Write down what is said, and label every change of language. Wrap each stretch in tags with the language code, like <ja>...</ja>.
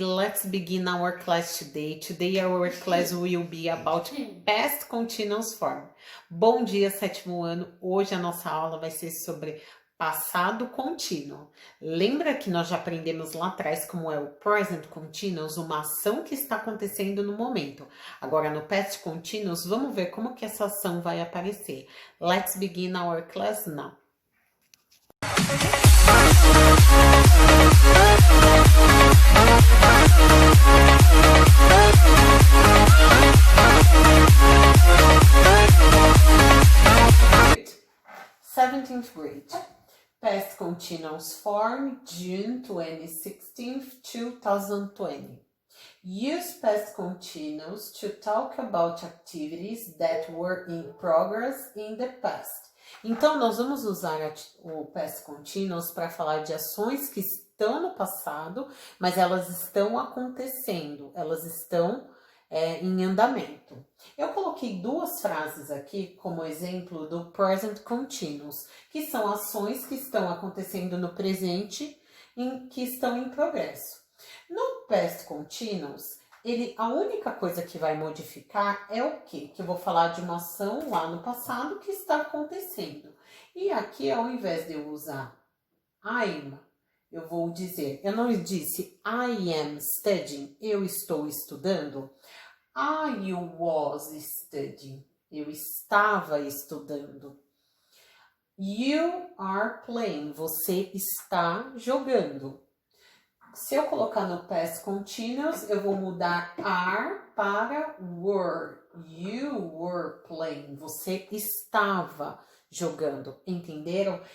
<en>Let's begin our class today. Today our class will be about past continuous form.</en> <pt>Bom dia, sétimo ano. Hoje a nossa aula vai ser sobre passado contínuo. Lembra que nós já aprendemos lá atrás como é o present continuous, uma ação que está acontecendo no momento. Agora no past continuous, vamos ver como que essa ação vai aparecer.</pt> <en>Let's begin our class now. Seventeenth grade. Past continuous form, June 16th, 2020. Use past continuous to talk about activities that were in progress in the past.</en> <pt>Então, nós vamos usar o past continuous para falar de ações que estão no passado, mas elas estão acontecendo, elas estão em andamento. Eu coloquei duas frases aqui como exemplo do present continuous, que são ações que estão acontecendo no presente e que estão em progresso. No past continuous, a única coisa que vai modificar é o quê? Que eu vou falar de uma ação lá no passado que está acontecendo. E aqui, ao invés de eu usar I'm, eu vou dizer, eu não disse</pt> <en>I am studying,</en> <pt>eu estou estudando.</pt> <en>I was studying,</en> <pt>eu estava estudando.</pt> <en>You are playing,</en> <pt>você está jogando. Se eu colocar no past continuous, eu vou mudar are para were.</pt> <en>You were playing,</en> <pt>você estava jogando, entenderam?</pt>